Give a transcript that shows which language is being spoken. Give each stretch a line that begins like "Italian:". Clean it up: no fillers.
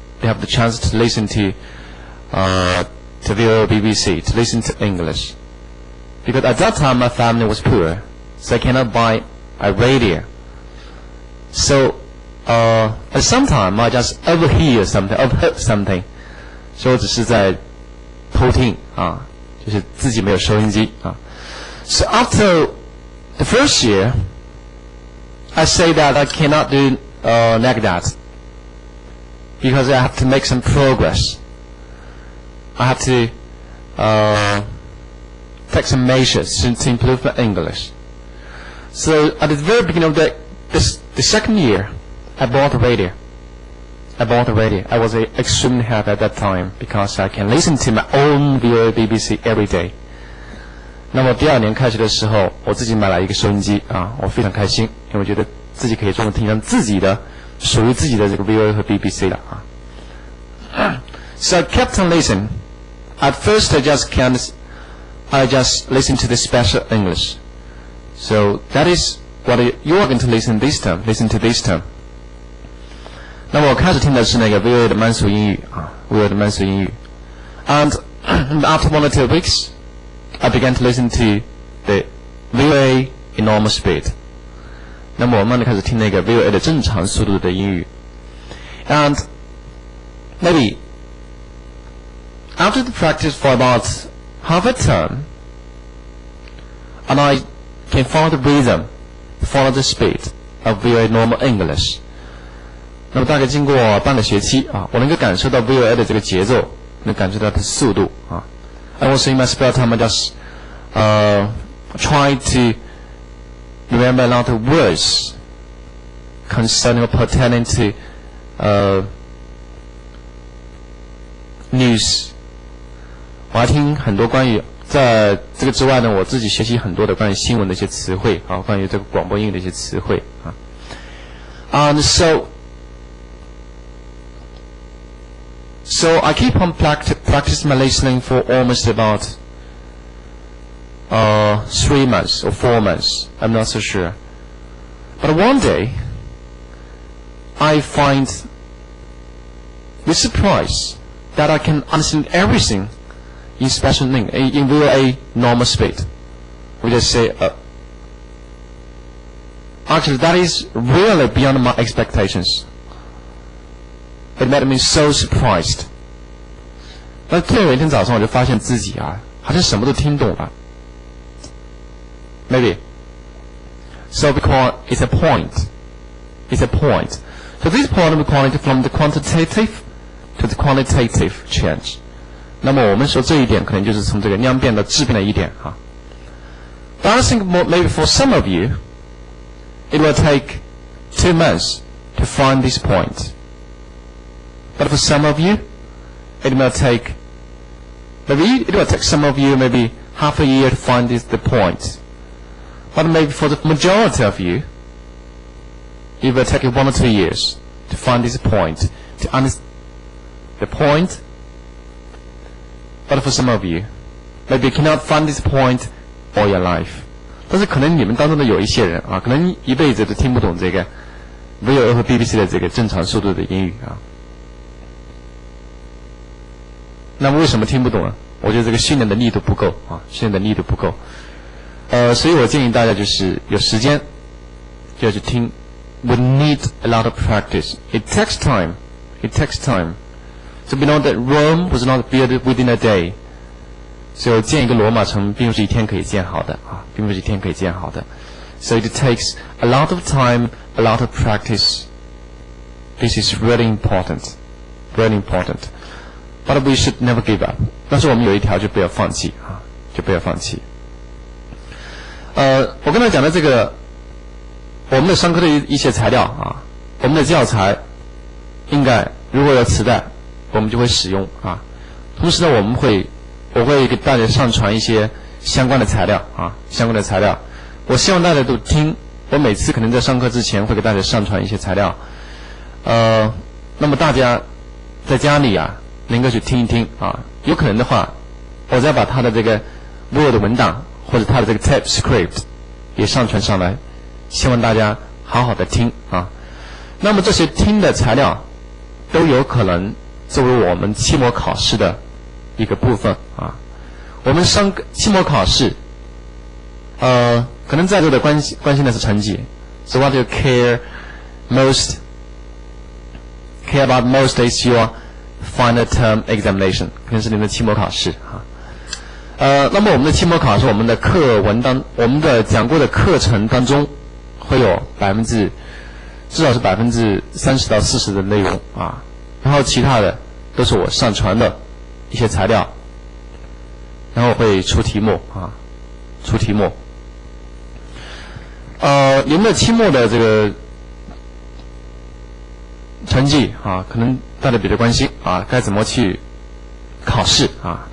English: They have the chance to listen to VOA BBC, to listen to English. Because at that time my family was poor, so I cannot buy a radio. So at some time I just overheard something.
Chinese: 所以我只是在偷听啊，就是自己没有收音机啊。
English: So after the first year, I say that I cannot do like that because I have to make some progress. I have to take some measures to improve my English. So at the very beginning of the second year, I bought a radio. I was extremely happy at that time because I can listen to my own VOA BBC every day.
Chinese: 那么第2年开学的时候，我自己买了一个收音机啊，我非常开心，因为我觉得自己可以专门听上自己的属于自己的这个 VOA 和 BBC 了啊。
English: So I kept on listening. At first, I just listened to the special English. So that is what you are going to listen this time. Listen to this time.
Chinese: 那么我开始听的是那个 VOA 的慢速英语啊 ，VOA 的慢速英语。
English: And after 1 or 2 weeks, I began to listen to the VOA in normal speed.
Chinese: 那么我慢慢地开始听那个 VOA 的正常速度的英语。
English: And maybe after the practice for about half a term, and I can follow the rhythm, follow the speed of VOA normal English.
Chinese: 那么大概经过半个学期啊，我能够感受到 VOA 的这个节奏，能感受到它的速度啊。
English: And also in my spare time, I just try to remember a lot of words concerning or pertaining to news.
Chinese: 我还听很多关于在这个之外呢，我自己学习很多的关于新闻的一些词汇啊，关于这个广播英语的一些词汇啊。
English: And so I keep on practicing my listening for almost about 3 months or 4 months. I'm not so sure. But one day, I find with surprise that I can understand everything in special in VOA normal speed. We just say, actually, that is really beyond my expectations. It made me so surprised.
Chinese: 那突然有一天早上，我就发现自己啊，好像什么都听懂了。
English: Maybe. So because it's a point. It's a point. So this point we call it from the quantitative to the qualitative change.
Chinese: 那么我们说这一点可能就是从这个量变到质变的一点啊。
English: But I think maybe for some of you, it will take 2 months to find this point. But for some of you, it will take some of you maybe half a year to find the point. But maybe for the majority of you, it will take 1 or 2 years to find this point, to understand the point. But for some of you, maybe you cannot find this point all your life.
Chinese: 但是可能你们当中的有一些人啊，可能一辈子都听不懂这个 VOA 和 BBC 的这个正常速度的英语啊。那么为什么听不懂呢？我觉得这个训练的力度不够啊，训练的力度不够。所以我建议大家就是有时间就要去听。
English: We need a lot of practice. It takes time. It takes time. So we know that Rome was not built within a day.
Chinese: 所以建一个罗马城并不是一天可以建好的啊，并不是一天可以建好的。
English: So it takes a lot of time, a lot of practice. This is really important. Really important. But we should never give up.
Chinese: 但是我们有一条就不要放弃啊，就不要放弃。我刚才讲的这个，我们的上课的一些材料啊，我们的教材应该如果有磁带，我们就会使用啊。同时呢，我会给大家上传一些相关的材料啊，相关的材料。我希望大家都听。我每次可能在上课之前会给大家上传一些材料。那么大家在家里啊，能够去听一听啊。有可能的话，我再把它的这个 Word 文档或者它的这个 Type Script 也上传上来，希望大家好好的听啊。那么这些听的材料都有可能作为我们期末考试的一个部分啊。我们期末考试，可能在座的关心的是成绩。
English: So what you care about most is your final term examination，
Chinese: 可能是你们的期末考试啊。那么我们的期末考试，我们的讲过的课程当中，会有至少是30%到40%的内容啊，然后其他的都是我上传的一些材料，然后会出题目啊，你们的期末的这个成绩啊，可能大家比较关心啊，该怎么去考试啊？